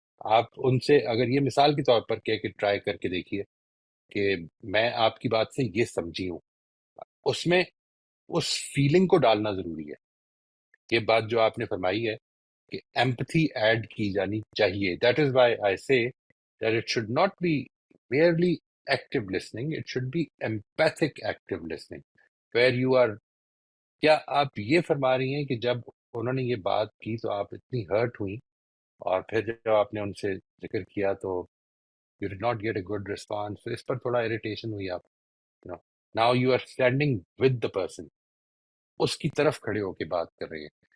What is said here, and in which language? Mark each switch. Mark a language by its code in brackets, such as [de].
[ur] آپ ان سے اگر یہ مثال کے طور پر کہہ کے ٹرائی کر کے دیکھیے کہ میں آپ کی بات سے یہ سمجھی ہوں، اس میں اس فیلنگ کو ڈالنا ضروری ہے. یہ بات جو آپ نے فرمائی ہے کہ ایمپتھی ایڈ کی جانی چاہیے. [en] That is why I say that it should not be merely active listening, it should be empathic active listening, where you are. [ur] کیا آپ یہ فرما رہی ہیں کہ جب انہوں نے یہ بات کی تو آپ اتنی ہرٹ ہوئی، اور پھر جب آپ نے ان سے ذکر کیا تو [en] you did not get a good response, [ur] تو اس پر تھوڑا اریٹیشن ہوئی آپ. [en] now you are standing with the person, [ur] اس کی طرف کھڑے ہو کے بات کر رہے ہیں.